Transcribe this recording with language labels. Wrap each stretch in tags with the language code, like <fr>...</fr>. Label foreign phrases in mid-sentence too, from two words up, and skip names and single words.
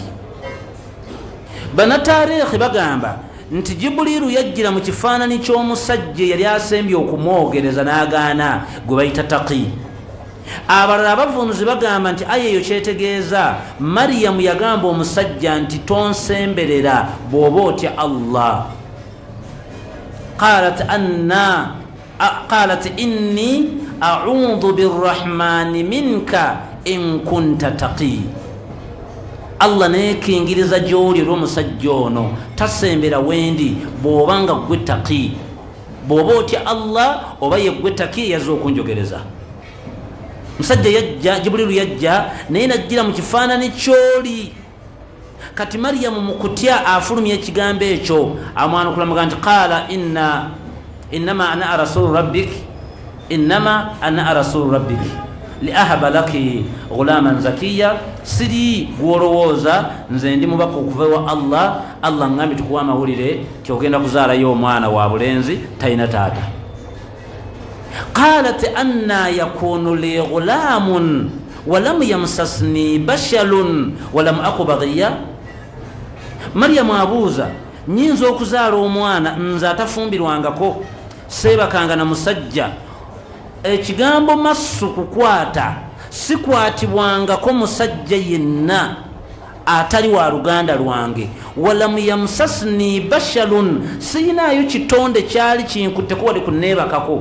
<lg>Banataarikhi bagamba nti Jibuliru yajjira mu kifaananyi ky'omusajja yali asembye okumwogereza n'agaana, gwe bayita Taqi. Abalala abavunuzi bagamba nti aya eyo kyetegeeza Maryamu yagamba omusajja nti tonsemberera bw'oba otya Allah.</lg> <ar>قالت إني أعوذ بالرحمن منك إن كنت تقيا.</ar> <lg>Allah neekingiriza gy'oli olw'omusajja ono tasembera wendi bw'oba nga ggwe taqi, bw'oba otya Allah oba ye ggwe taqi yazze okunjogereza. Musajja yajja, Jibuliru yajja naye najjira mu kifaananyi ky'oli. Kati Maryamu mu kutya afulumya ekigambo ekyo amwanukulamuga nti</lg> <ar>قال إنما أنا رسول ربك لأهب لك غلاما زكيا,</ar> <lg>siri gwolowooza nze ndi mubaka okuva ewa Allah ngambye tukuwa amawulire ti ogenda kuzaalayo omwana wa bulenzi talina taata.</lg> <ar>قالت أنى يكون لي غلام ولم يمسسني بشر ولم أك بغيا.</ar> <lg>Maryamu abuuza, nyinza okuzaala omwana nze atafumbirwangako, seebakanga na musajja. Ekigambo massu kukwata sikwatibwangako musajja yenna atali wa luganda lwange.</lg> <ar>ولم يمسسني بشر,</ar> <lg>siyinaayo kitonde kyali kinkutteko wali kunneebakako.</lg>